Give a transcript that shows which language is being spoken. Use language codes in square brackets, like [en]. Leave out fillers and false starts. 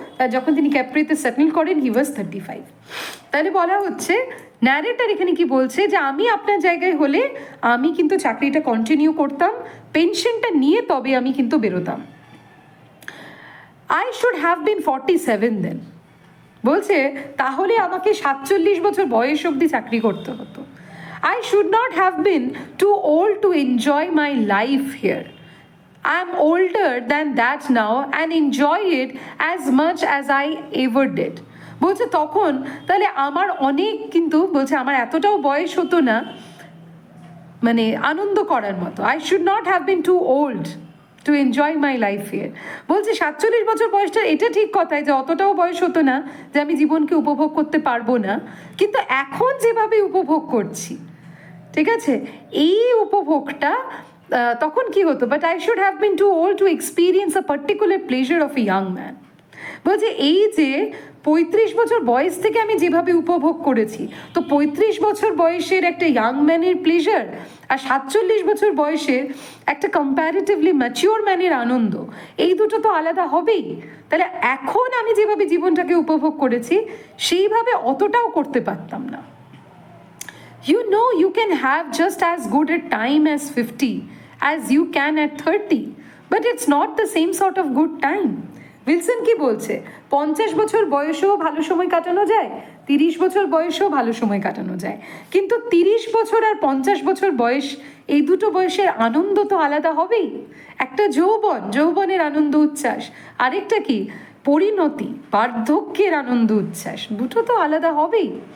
[bn] তার যখন তিনি ক্যাপ্রিতে সেটেল করেন [en] He was 35। [bn] তাহলে বলা হচ্ছে, ন্যারেটর এখানে কি বলছে যে আমি আপনার জায়গায় হলে আমি কিন্তু চাকরিটা কন্টিনিউ করতাম, পেনশনটা নিয়ে তবে আমি কিন্তু বেরোতাম। [en] I should have been 47 then. [bn] বলছে তাহলে আমাকে 47 বছর বয়স অবধি চাকরি করতে হতো। [en] I should not have been too old to enjoy my life here. I am older than that now and enjoy it as much as I ever did. [bn] বলছে তখন তাহলে আমার অনেক, কিন্তু বলছে আমার এতটাও বয়স হতো না মানে আনন্দ করার মতো। [en] I should not have been too old to enjoy my life here. [bn] বলছে 47 বছর বয়সটা, এটা ঠিক কথাই যে অতটাও বয়স হতো না যে আমি জীবনকে উপভোগ করতে পারবো না, কিন্তু এখন যেভাবে উপভোগ করছি, ঠিক আছে, এই উপভোগটা তখন কি হতো, [en] But I should have been too old to experience a particular pleasure of a young man. [bn] বলছে এই যে 35 বছর বয়স থেকে আমি যেভাবে উপভোগ করেছি, তো 35 বছর বয়সের একটা ইয়াং ম্যানের প্লেজার আর 47 বছর বয়সের একটা কম্প্যারেটিভলি ম্যাচিওর ম্যানের আনন্দ, এই দুটো তো আলাদা হবেই। তাহলে এখন আমি যেভাবে জীবনটাকে উপভোগ করেছি সেইভাবে অতটাও করতে পারতাম না। [en] You know you can have just as good a time as 50 as you can at 30, but it's not the same sort of good time. [bn] Wilson কি বলছে, 50 বছর বয়সেও ভালো সময় কাটানো যায়, 30 বছর বয়সেও ভালো সময় কাটানো যায়, কিন্তু 30 বছর আর 50 বছর বয়স, এই দুটো বয়সের আনন্দ তো আলাদা হবেই। একটা যৌবনের আনন্দ উচ্ছ্বাস, আরেকটা কি পরিণতি, বার্ধক্যের আনন্দ উচ্ছ্বাস, দুটো তো আলাদা হবেই।